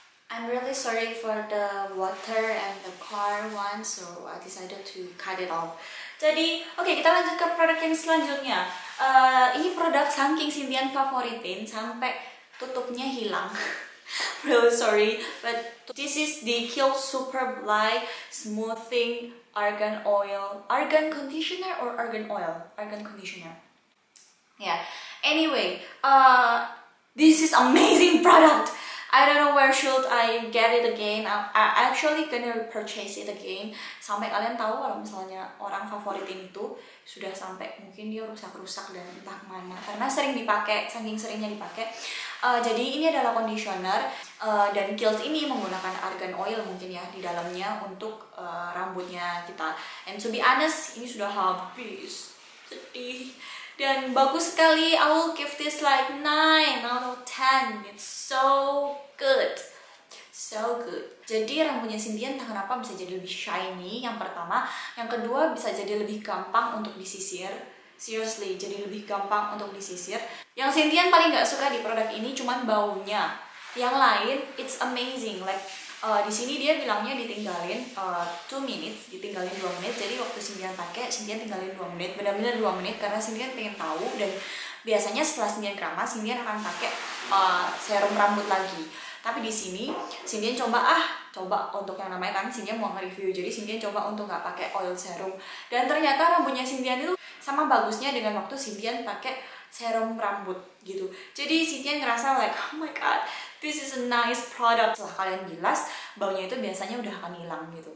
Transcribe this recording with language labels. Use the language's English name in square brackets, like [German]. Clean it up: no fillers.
[English] I'm really sorry for the water and the car one, so I decided to cut it off. [Indonesian] Jadi, oke, kita lanjut ke produk yang selanjutnya. Ini produk saking Sintian favoritin sampai tutupnya hilang. [English] Really sorry, but this is the Kiehl's Super Light Smoothing Argan Conditioner or Argan Oil? Argan Conditioner. Yeah. Anyway, this is amazing product. I don't know where should I get it again. I actually gonna purchase it again. [Indonesian] Sampai kalian tahu kalau misalnya orang favoritin itu sudah sampai mungkin dia rusak-rusak dan entah kemana karena sering dipakai, saking seringnya dipakai. Jadi ini adalah conditioner dan Kiehl's ini menggunakan argan oil mungkin ya di dalamnya untuk rambutnya kita. And to be honest, ini sudah habis. Sedih. Dan bagus sekali. [English] I will give this like 9 out of 10. It's so good. So good. [Indonesian] Jadi rambutnya Sintian entah kenapa bisa jadi lebih shiny, yang pertama. Yang kedua bisa jadi lebih gampang untuk disisir. Seriously, jadi lebih gampang untuk disisir. Yang Sintian paling gak suka di produk ini cuman baunya. Yang lain, it's amazing. Like di sini dia bilangnya ditinggalin 2 minutes, ditinggalin 2 menit. Jadi waktu Sintian pakai, Sintian tinggalin 2 menit, benar-benar 2 menit karena Sintian pengen tahu dan Biasanya setelah Cindian keramas, Cindian akan pakai serum rambut lagi. Tapi di sini Cindian coba untuk yang namanya kan Cindian mau nge-review. Jadi Cindian coba untuk nggak pakai oil serum. Dan ternyata rambutnya Cindian itu sama bagusnya dengan waktu Cindian pakai serum rambut gitu. [English] Jadi Cindian ngerasa like, oh my god, this is a nice product. [Indonesian] Setelah kalian bilas, baunya itu biasanya udah akan hilang gitu.